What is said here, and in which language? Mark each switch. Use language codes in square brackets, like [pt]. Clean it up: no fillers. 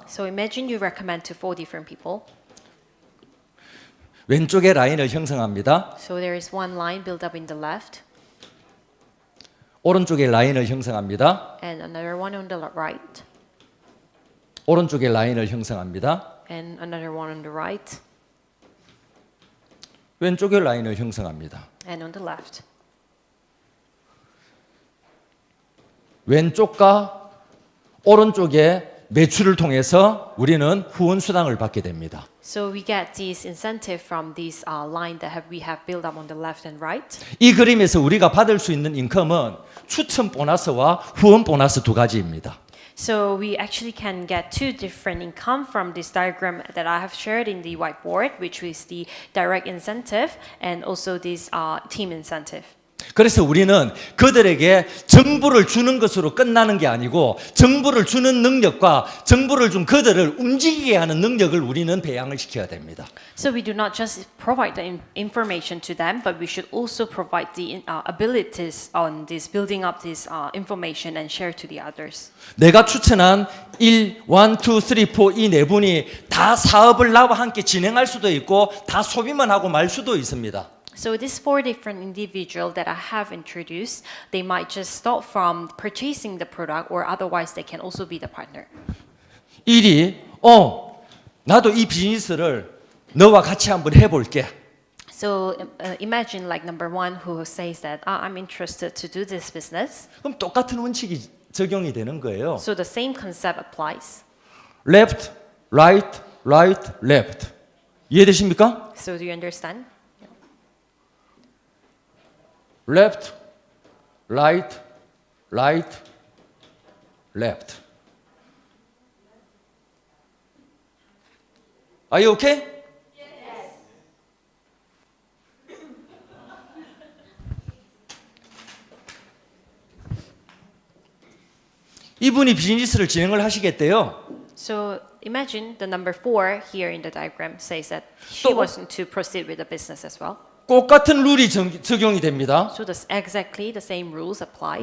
[en] So imagine you recommend to 4 different people. [ko] 왼쪽에 라인을 형성합니다. [en] So there is one line built up in the left, [ko] 오른쪽에 라인을 형성합니다. [en] and another one on the right, [ko] 오른쪽에 라인을 형성합니다. [en] and another one on the right, [ko] 왼쪽에 라인을 형성합니다. [en] and on the left. [ko] 왼쪽과 오른쪽에 매출을 통해서 우리는 후원 수당을 받게 됩니다. [en] So we get this incentive from this line that we have built up on the left and right. [ko] 이 그림에서 우리가 받을 수 있는 인컴은 추천 보너스와 후원 보너스 두 가지입니다. [en] So we actually can get 2 different income from this diagram that I have shared in the whiteboard, which is the direct incentive and also this team incentive. [ko] 그래서 우리는 그들에게 정보를 주는 것으로 끝나는 게 아니고 정보를 주는 능력과 정보를 준 그들을 움직이게 하는 능력을 우리는 배양을 시켜야 됩니다. [en] So we do not just provide the information to them, but we should also provide the abilities on this, building up this information and share to the others. [ko] 내가 추천한 1, 2, 3, 4 이 네 분이 다 사업을 나와 함께 진행할 수도 있고 다 소비만 하고 말 수도 있습니다. [en] So these 4 different individuals that I have introduced, they might just stop from purchasing the product, or otherwise they can also be the partner. [ko] 1이 나도 이 비즈니스를 너와 같이 한번 해볼게. [en] So imagine like number 1 who says that I'm interested to do this business. [ko] 그럼 똑같은 원칙이 적용이 되는 거예요. [en] So the same concept applies. Left, right, right, left. [ko] 이해되십니까? [en] So do you understand? Left, right, right, left. Are you okay? Yes. [ko] 이분이 비즈니스를 진행을 하시겠대요. [en] So imagine the number 4 here in the diagram says that she [ko] 또- [en] wants to proceed with the business as well. [ko] 똑같은 룰이 적용이 됩니다. [en] So exactly the same rules apply.